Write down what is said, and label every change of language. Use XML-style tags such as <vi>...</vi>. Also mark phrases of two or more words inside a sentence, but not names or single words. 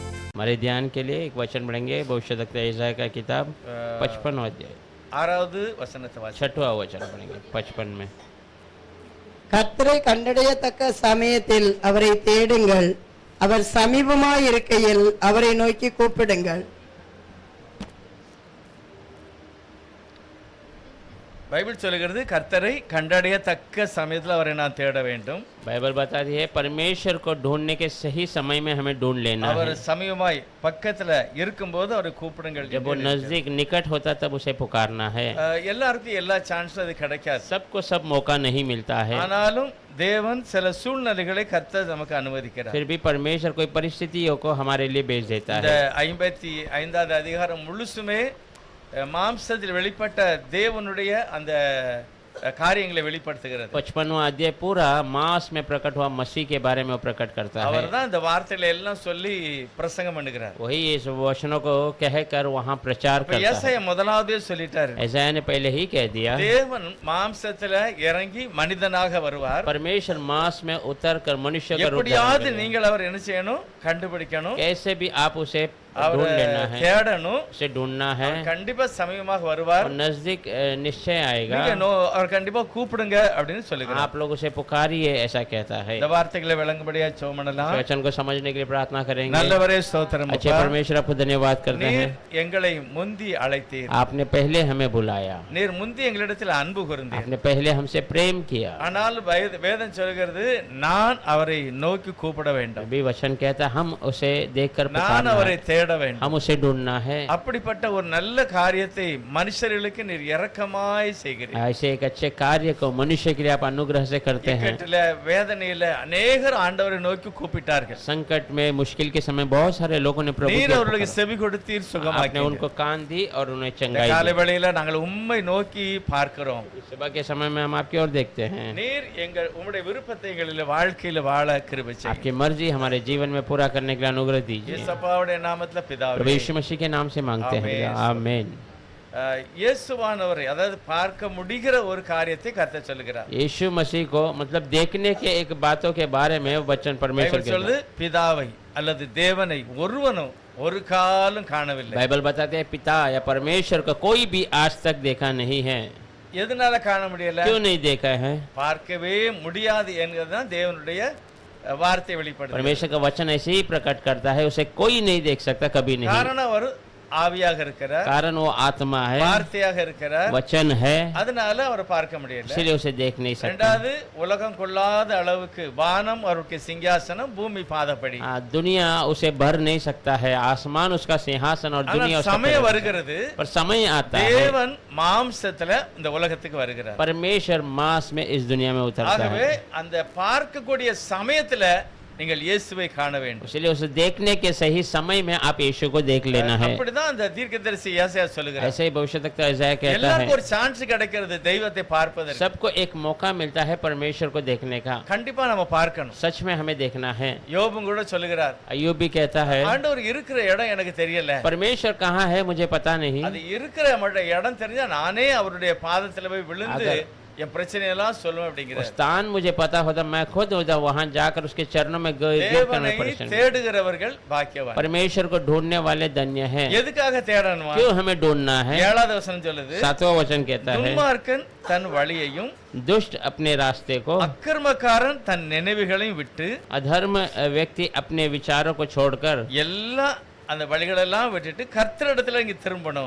<hi>हमारे ध्यान के लिए एक वचन पढ़ेंगे भविष्यवक्ता यशायाह का किताब 55वां अध्याय</hi> <ta>6வது வசனத்தை வாசி.</ta> <hi>6वां वचन पढ़ेंगे 55 में।</hi> <ta>கர்த்தரை கண்டடையத்தக்க சமயத்தில் அவரை தேடுங்கள், அவர் சமீபமாயிருக்கையில் அவரை நோக்கி கூப்பிடுங்கள். பைபிள் சொல்லுகிறது கர்த்தரை கண்டடையத்தக்க சமயத்தில் அவரை நான் தேட வேண்டும்.</ta> <hi>बाइबल बताती है परमेश्वर को ढूंढने के सही समय में हमें ढूंढ लेना</hi> <ta>அவர்</ta> <hi>है।</hi> <ta>சமீபமாய் பக்கத்துல இருக்கும்போது அவரை கூப்பிடுங்கள்.</ta> <hi>जब वो नजदीक निकट होता तब उसे पुकारना है।</hi> <ta>எல்லாருக்கும் எல்லா சான்ஸும் அது கிடைக்காது.</ta> <hi>सबको सब मौका नहीं मिलता है,</hi> <ta>ஆனாலும் தேவன் சில சூழ்நிலைகளை கர்த்தர் நமக்கு அனுமதிக்கிறார்.</ta> <hi>फिर भी परमेश्वर कोई परिस्थितियों को हमारे लिए भेज देता</hi> <ta>இந்த</ta> <hi>है।</hi> <ta>55வது அதிகாரம் முழுசுமே மாம்சத்தில் வெளிப்பட்ட தேவனுடைய அந்த காரியங்களை வெளிப்படுத்துகிறது.</ta> <hi>55वां अध्याय पूरा मांस में प्रकट हुआ मसीह के बारे में वो प्रकट करता है।</hi> <ta>அவர் தான் இந்த வார்த்தைகளை எல்லாம் சொல்லி பிரசங்கம் பண்ணுகிறார்.</ta> <hi>वही इस वचनों को कहकर वहाँ प्रचार करता है।</hi> <ta>ஏசாயா முதலாவதே சொல்லிட்டாரு,</ta> <hi>यशायाह ने पहले ही कह दिया</hi> <ta>தேவன் மாம்சத்துல இறங்கி மனிதனாக வருவார்.</ta> <hi>परमेश्वर मांस में उतर कर मनुष्य का रूप</hi> <ta>எப்படியாவது</ta> <hi>धारण</hi> <ta>நீங்கள் அவர் என்ன செய்யணும், கண்டுபிடிக்கணும்,</ta> <hi>करेगा। कैसे भी आप उसे ढूंढ</hi> <ta>அவரை</ta> <hi>लेना है,</hi> <ta>தேடணும்.</ta> <hi>उसे ढूंढना है</hi> <ta>அவர் கண்டிப்பா சமீபமாக வருவார்.</ta> <hi>और नजदीक निश्चय आएगा।</hi> <ta>நீங்க அவர் கண்டிப்பா கூப்பிடுங்க அப்படின்னு சொல்லுகிறார்.</ta> <hi>आप लोग उसे पुकारिए ऐसा कहता है।</hi> <ta>இந்த வார்த்தைகளை விளங்கும்படியா ஜெபம்</ta> <hi>इस</hi> <ta>பண்ணலாம்.</ta> <hi>वचन को समझने के लिए प्रार्थना करेंगे।</hi> <ta>நல்லவரே ஸ்தோத்திரம்</ta> <hi>अच्छे</hi> <ta>அப்பா.</ta> <hi>परमेश्वर आपको धन्यवाद करते</hi> <ta>நீர்</ta> <hi>हैं,</hi> <ta>எங்களை முந்தி அழைத்தீர்.</ta> <hi>आपने पहले हमें बुलाया,</hi> <ta>நீர் முந்தி எங்களிடத்தில் அன்பு கூர்ந்தீர்.</ta> <hi>आपने पहले हमसे प्रेम किया।</hi> <ta>ஆனால் வேதம் சொல்கிறது நான் அவரை நோக்கி கூப்பிட வேண்டும்,</ta> <hi>अभी वचन कहता है हम उसे देखकर</hi> <ta>நான்</ta> <hi>पुकारना</hi> <ta>அவரை</ta> <hi>है,</hi> <ta>தேட வேண்டும்.</ta> <hi>हम उसे ढूंढना है।</hi> <ta>அப்படிப்பட்ட ஒரு நல்ல காரியத்தை மனுஷர்களுக்கு நீர் இரக்கமாய் செய்கிறீர்.</ta> <hi>ऐसे एक अच्छे कार्य को मनुष्य के लिए आप अनुग्रह से करते हैं।</hi> <ta>இக்கட்டில வேதனையில அநேகர் ஆண்டவரை நோக்கி கூப்பிட்டார்கள்.</ta> <hi>संकट में मुश्किल के समय बहुत सारे लोगों ने प्रभु</hi> <ta>நீர்</ta> <hi>को</hi> <ta>அவர்களுக்கு</ta> <hi>पुकारा।</hi> <ta>செவி கொடுத்தீர்,</ta> <hi>आपने</hi> <ta>சுகமாக்கினீர்.</ta> <hi>उनको कान दी और उन्हें</hi> <ta>இந்த</ta> <hi>चंगाई</hi> <ta>காலை</ta> <hi>दी।</hi> <ta>வேளையில நாங்கள் உம்மை நோக்கி பார்க்கிறோம்.</ta> <hi>सुबह के समय में हम आपकी ओर देखते हैं।</hi> <ta>நீர் எங்கள் உம்முடைய விருப்பத்தை எங்களில் வாழ்க்கையில வாழ கிருபை செய்யும்.</ta> <hi>आपकी मर्जी हमारे जीवन में पूरा करने के लिए अनुग्रह दीजिए।</hi> <ta>இயேசுவாவுடைய நாமத்துல</ta> <hi>प्रभु</hi> <ta>பிதாவே.</ta> <hi>यीशु मसीह के नाम से मांगते हैं, आमीन।</hi> <ta>இயேசுவானவரை அதாவது பார்க்க முடிகிற ஒரு காரியத்தை கர்த்தர் சொல்லுகிறார்.</ta> <hi>यीशु मसीह को मतलब देखने के एक बातों के बारे में वचन परमेश्वर</hi> <ta>பைபிள் சொல்லுது பிதாவை அல்லது தேவனை ஒருவனும் ஒரு காலம் காணவில்லை.</ta> <hi>बाइबल बताते हैं पिता या परमेश्वर को कोई भी आज तक देखा नहीं है।</hi> <ta>எதனால காண முடியல?</ta> <hi>क्यों नहीं देखा है?</hi> <ta>பார்க்கவே முடியாது என்கிறதுதான் தேவனுடைய வார்த்தை வெளிப்படுது.</ta> <hi>परमेश्वर का वचन ऐसे ही प्रकट करता है, उसे कोई नहीं देख सकता, कभी नहीं।</hi> <ta>காரணம் அவர் ஆவியாக இருக்கிறார்,</ta> <hi>कारण वो आत्मा है,</hi> <ta>வார்த்தையாக இருக்கிறார்,</ta> <hi>वचन है,</hi> <ta>அதனால அவர் பார்க்க முடியல.</ta> <hi>इसलिए उसे देख नहीं सकता।</hi> <ta>இரண்டாவது உலகம் கொள்ளாத அளவுக்கு வானம் அவருடைய சிங்காசனம், பூமி பாதப்படி.</ta> <hi>दुनिया उसे भर नहीं सकता है, आसमान उसका सिंहासन और दुनिया</hi> <ta>ஆனால்</ta> <hi>उसका</hi> <ta>சமயம்</ta> <hi>पैर।</hi> <ta>வருகிறது,</ta> <hi>पर समय आता है,</hi> <ta>தேவன் மாம்சத்துல இந்த உலகத்துக்கு வருகிறார்.</ta> <hi>परमेश्वर मांस में इस दुनिया में उतरता</hi> <ta>ஆகவே</ta> <hi>है।</hi> <ta>அந்த பார்க்கக்கூடிய சமயத்துல நீங்கள் இயேசுவை காண வேண்டும்.</ta> <hi>इसलिए उसे देखने के सही समय में आप यीशु को देख लेना है।</hi> <ta>அப்படிதான் அந்த தீர்க்கதரிசி ஏசாயா சொல்லுகிறார்.</ta> <hi>ऐसे ही भविष्यवक्ता यशायाह कहता है,</hi> <ta>எல்லாருக்கும் ஒரு சான்ஸ் கிடைக்கிறது தெய்வத்தை பார்ப்பதற்கு.</ta> <hi>सबको एक मौका मिलता है परमेश्वर को देखने का।</hi> <ta>கண்டிப்பா நம்ம பார்க்கணும்.</ta> <hi>सच में हमें देखना है।</hi> <ta>யோபும் கூட சொல்லுகிறார்,</ta> <hi>अय्यूब भी कहता है,</hi> <ta>ஆண்டவர் இருக்கிற இடம் எனக்கு தெரியல,</ta> <hi>परमेश्वर कहाँ है मुझे पता नहीं।</hi> <ta>அது இருக்கிற இடம் தெரிஞ்சா நானே அவருடைய பாதத்துல போய் விழுந்து என் பிரச்சனையெல்லாம் சொல்லுவேன் அப்படிங்கிறார்.</ta> <hi>स्थान मुझे पता होता मैं खुद होता वहां जाकर उसके चरणों में</hi> <ta>தேவனை தேடுகிறவர்கள் பாக்கியவான்.</ta> <hi>परमेश्वर को ढूंढने वाले धन्य हैं।</hi> <ta>எதுக்காக தேடணும்?</ta> <hi>क्यों हमें ढूंढना है?</hi> <ta>7வது வசனம் சொல்லுது,</ta> <hi>7वां वचन कहता है,</hi> <ta>துன்மார்க்கன் தன் வழியையும்</ta> <hi>दुष्ट अपने रास्ते को,</hi> <ta>அக்கிரமக்காரன் தன் நினைவுகளையும் விட்டு,</ta> <hi>अधर्म व्यक्ति अपने विचारों को छोड़कर</hi> <ta>எல்லாம் அந்த வழிகளெல்லாம் விட்டுட்டு கர்த்தரிடத்துல இங்க திரும்பணும்.</ta>